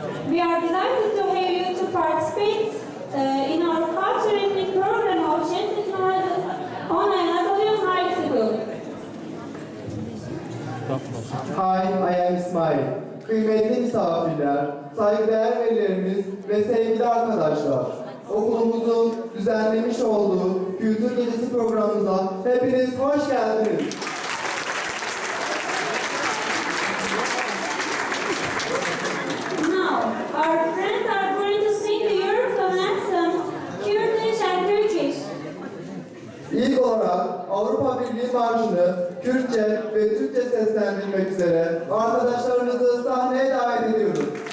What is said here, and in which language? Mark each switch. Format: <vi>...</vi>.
<en>We are delighted to have you to participate in our culture evening program of Şemsettin on Anadolu High School. Hi, I am İsmail.</en> <tr>Kıymetli misafirler, saygıdeğer velilerimiz ve sevgili arkadaşlar. Okulumuzun düzenlemiş olduğu Kültür Gecesi programımıza hepiniz hoş geldiniz.</tr> <en>Now, our friends are going to sing the European anthem, Kurdish and Turkish.</en> <tr>İlk olarak Avrupa Birliği Marşı'nı Kürtçe ve Türkçe seslendirmek üzere arkadaşlarımızı sahneye davet ediyoruz.</tr>